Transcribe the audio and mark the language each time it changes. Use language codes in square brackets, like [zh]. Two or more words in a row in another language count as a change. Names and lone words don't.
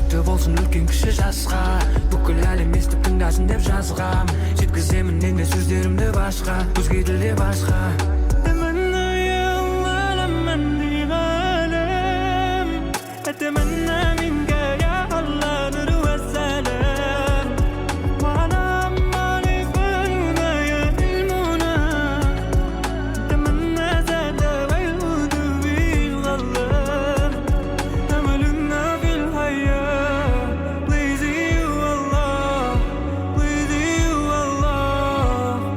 [kk] болсын үлкен кіші жасқа, бүкіл әлем естіп тыңдасын деп жазғам. Жеткіземін енді сөздерімді башқа, өзге тілде башқа. [ar] أتمنى منك يا الله نور والسلام وعلى أعمال قلوبنا يا المنى أتمنى زاد ويعود بالغلام أملنا في الحياة [en] With you Allah With you Allah